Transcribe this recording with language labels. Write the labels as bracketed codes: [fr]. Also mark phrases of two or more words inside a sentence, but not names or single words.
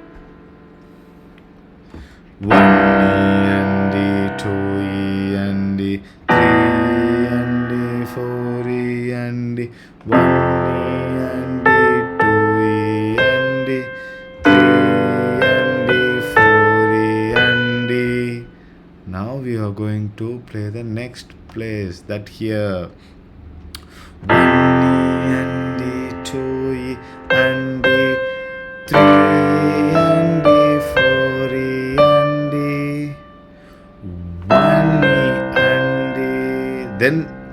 [en] 1 E and D, 2 E and D, 3 and D, 4 E and D, 1 E and D, 2 E and D, 3 and D, 4 E and D. Now we are going to play the next place, that here. 1 E and D, 2 E and D, 3 and D, 4 E and D, 1 E and D.